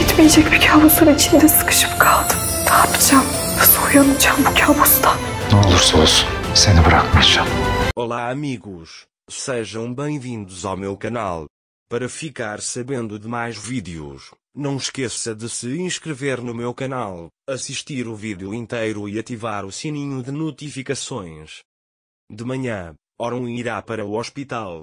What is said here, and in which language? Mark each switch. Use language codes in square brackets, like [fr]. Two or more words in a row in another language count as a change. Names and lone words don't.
[tr] Bitmeyecek bir kabusun içinde sıkışıp kaldım. Ne yapacağım? Nasıl uyanacağım bu kabustan? Ne olursa olsun seni bırakmayacağım. [pt] Olá amigos, sejam bem-vindos ao meu canal. Para ficar sabendo de mais vídeos, não esqueça de se inscrever no meu canal, assistir o vídeo inteiro e ativar o sininho de notificações. De manhã, Orun irá para o hospital.